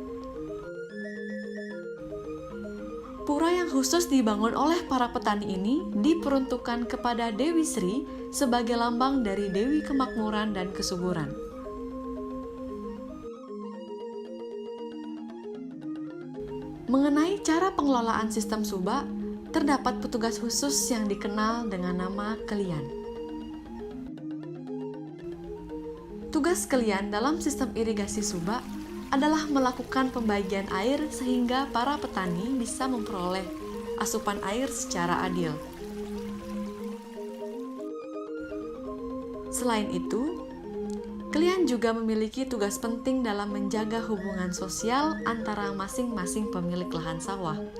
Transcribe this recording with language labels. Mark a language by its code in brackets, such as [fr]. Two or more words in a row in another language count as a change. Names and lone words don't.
[id] Pura yang khusus dibangun oleh para petani ini diperuntukkan kepada Dewi Sri sebagai lambang dari Dewi Kemakmuran dan Kesuburan. Mengenai cara pengelolaan sistem Subak, terdapat petugas khusus yang dikenal dengan nama kelian. Tugas kelian dalam sistem irigasi Subak adalah melakukan pembagian air sehingga para petani bisa memperoleh asupan air secara adil. Selain itu, kalian juga memiliki tugas penting dalam menjaga hubungan sosial antara masing-masing pemilik lahan sawah.